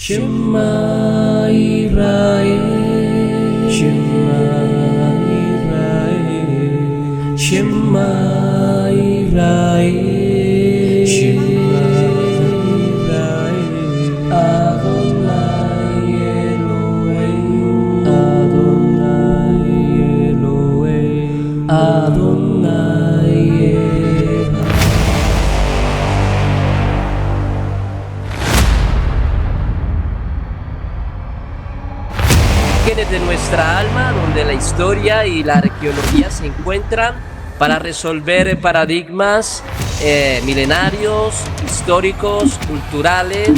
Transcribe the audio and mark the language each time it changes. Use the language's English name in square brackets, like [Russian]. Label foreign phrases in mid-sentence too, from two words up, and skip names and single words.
[Hebrew] שמע ישראל, שמע ישראל, שמע ישראל, שמע ישראל, אדני אלהים, אדני אלהים, אדני אלהים, Adonai Elohim, Adonai Elohim. [Spanish] De nuestra alma, donde la historia y la arqueología se encuentran para resolver paradigmas milenarios, históricos, culturales.